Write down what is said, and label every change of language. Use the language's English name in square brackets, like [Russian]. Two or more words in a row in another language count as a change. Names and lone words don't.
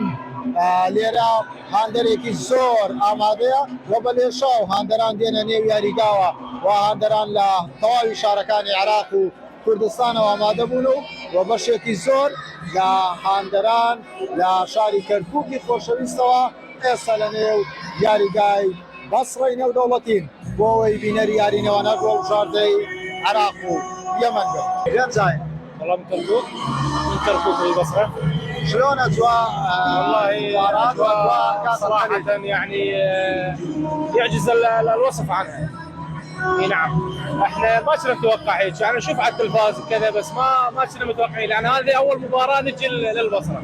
[Central Kurdish] لێرە هاندەرێکی زۆر ئامادەیە و بە لێشاو هاندەران دێنە نێو یاریگاوە و هاندەران لە تەواوی شارەکانی عێراق و کوردستانەوە ئامادە بوون و بەشێکی زۆر لە هاندەران لە شاری کەرکووکی خۆشەویستەوە ئێستا لە نێو یاریگای بەسڕەی نێودەوڵەتین بۆ ئەوەی بینەری یارینەوانە بۆ هەڵبژاردەی عێراق و یەمەن بن. [Arabic] جاي والله من كركوك للبصره. شلون اجواء؟ والله صراحه يعني يعجز الوصف عنها. اي نعم، احنا ما كنا نتوقع هيك، يعني نشوف على التلفاز كذا بس ما كنا متوقعين، لان هذه اول مباراه نجي للبصره.